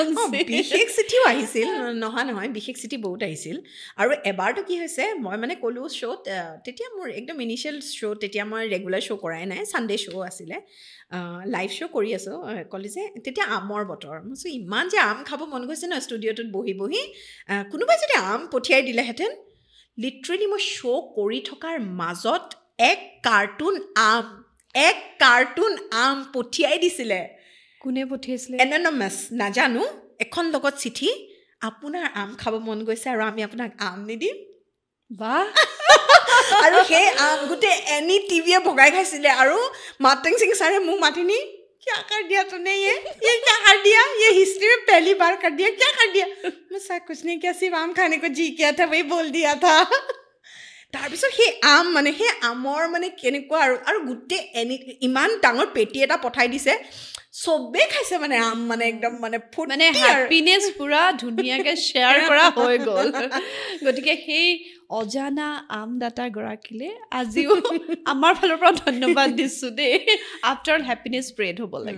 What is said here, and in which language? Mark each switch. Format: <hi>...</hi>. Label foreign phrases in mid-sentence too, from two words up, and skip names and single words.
<as>বিশেষ চিঠিও আহিছিল নহয় বিশেষ চিঠি বহুত আহিছিল আৰু এবাৰটো কি হৈছে মই মানে ক'লোঁ শ্ব'ত তেতিয়া মোৰ একদম</as> <en>initial show'</en> <as>তেতিয়া মই</as> <en>regular show'</en> <as>কৰাই নাই</as> <en>Sunday show'</en> <as>আছিলে</as> <en>live show'</en> <as>কৰি আছোঁ ক'লে যে তেতিয়া আমৰ বতৰ মই কৈছোঁ ইমান যে আম খাব মন গৈছে ন ষ্টুডিঅ'টোত বহি বহি কোনোবাই যদি আম পঠিয়াই দিলেহেঁতেন লিটাৰেলি মই শ্ব' কৰি থকাৰ মাজত এক কাৰ্টুন আম পঠিয়াই দিছিলে কোনে পঠিয়াইছিলে এননমাছ নাজানো এখন লগত চিঠি আপোনাৰ আম খাব মন গৈছে আৰু আমি আপোনাক আম নিদিম বাহ আৰু সেই আম গোটেই এনি টিভিয়ে ভগাই খাইছিলে আৰু মাতং সিং ছাৰে মোক মাতি নি</as> <hi>क्या कर दिया तूने ये क्या कर दिया ये हिस्ट्री में पहली बार कर दिया क्या कर दिया मैं सर कुछ नहीं किया सिर्फ आम खाने को जी किया था वही बोल दिया था</hi> <as>তাৰপিছত সেই আম মানে সেই আমৰ মানে কেনেকুৱা আৰু গোটেই এনি ইমান ডাঙৰ পেটি এটা পঠাই দিছে চবেই খাইছে মানে আম মানে একদম মানে ফুট মানে হ্যাপিনেছ পুৰা ধুনীয়াকৈ শ্বেয়াৰ কৰা হৈ গ'ল গতিকে সেই অজানা আমদাতা গৰাকীলে আজিও আমাৰ ফালৰ পৰা ধন্যবাদ দিছোঁ দেই</as> <en>after all happiness spread</en> <as>হ'ব লাগে</as>